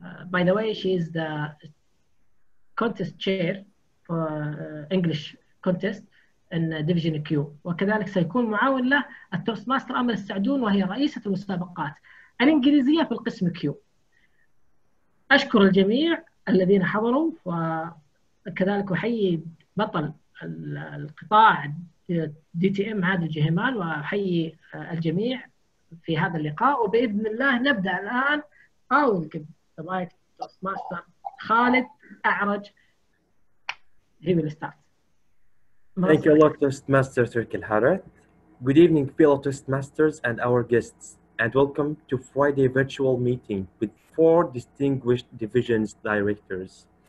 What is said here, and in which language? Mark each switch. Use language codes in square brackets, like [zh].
[en] By the way, she is the contest chair for English contest in Division Q، [ar] وكذلك سيكون معاون له التوستماستر أمل السعدون وهي رئيسة المسابقات الإنجليزية في القسم كيو. أشكر الجميع الذين حضروا، وكذلك أحيي بطل القطاع DTM عادل جهيمان، وأحيي الجميع في هذا اللقاء. وبإذن الله نبدأ الآن. أول [en] the Toastmaster Khalid A'raj. He will start. Thank you a lot, Toastmaster Turki Al-Harat. Good evening, fellow Toastmasters and our guests, and welcome to Friday virtual meeting with 4 distinguished divisions directors.